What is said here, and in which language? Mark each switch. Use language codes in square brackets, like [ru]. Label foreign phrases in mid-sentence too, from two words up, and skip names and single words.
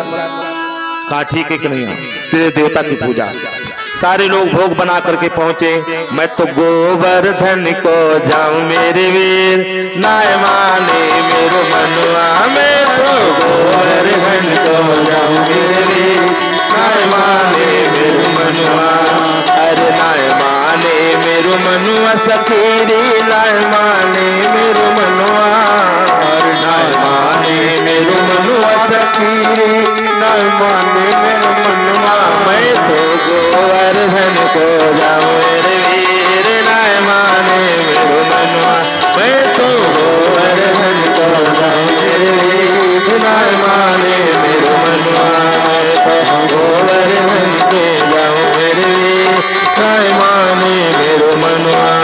[hi] कहा ठीक है कन्हैया तेरे देवता की पूजा। सारे लोग भोग बना करके पहुंचे। [bra] मैं तो गोवर्धन को जाऊं मेरे वीर, नाय माने मेरो मनवा। मैं तो गोवर्धन को जाऊं मेरे वीर, नाय माने मेरो मनवा। अरे नाय माने मेरो मनवा सखीरी, नाय माने मेरो मनवा। अरे नाय माने मेरो मनवा सखीरी, नाय माने मेरो मनवा। मैं तो गोवर्धन को जाऊं मेरे वीर, नाय माने मेरो मनवा। मैं तो गोवर्धन को जाऊं मेरे वीर, नाय माने मेरो मनवा। मैं तो गोवर्धन को जाऊं मेरे वीर, नाय माने मेरो मनवा।